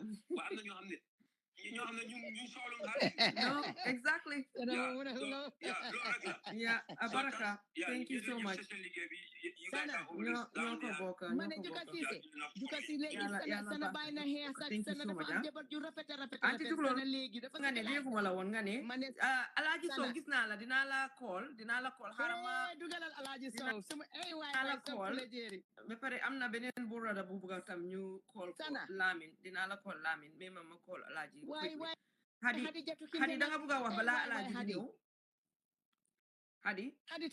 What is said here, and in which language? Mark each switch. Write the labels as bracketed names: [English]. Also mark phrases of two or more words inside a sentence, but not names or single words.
[English] But I'm not you know, no, exactly. Yeah, Abaraka. Thank you so much. [Wolof] Anti tukulor nga ne déggu ma la woon nga ne Alaaji Sow gis naa la dinaa la call harama dugalal Alaaji Sow sama ay waay la call ba pare am na beneen bu rada bu bëgg tam ñu call ko Lamin dinaa la call Lamin mais ma call Alaaji Hadi da nga bëgg a wax balaa Alaaji di ñëw Hadi